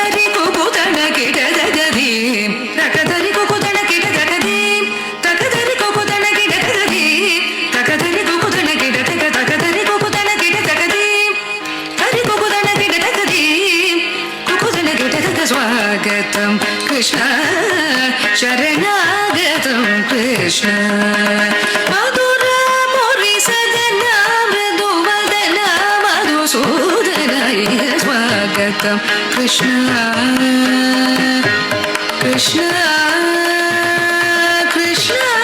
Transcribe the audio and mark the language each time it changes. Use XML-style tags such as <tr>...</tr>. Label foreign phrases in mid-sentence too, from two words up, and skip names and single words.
<sa>ரி கு கு த ந கி ட த க தி தக த ரி கு கு த ந கி ட த க தி தக த ரி கு கு த ந கி ட த க தி தக த ரி கு கு த ந கி ட த க தக த ரி கு கு த ந கி ட த க தி ரி கு கு த ந கி ட த க தி கு கு த ந கி ட த க स्वागतं कृष्ण शरणागतं कृष्ण मधुर मुरि सदन मृदुवदन मधुसूदनाय स्वागतं कृष्ण कृष्ण कृष्ण</sa>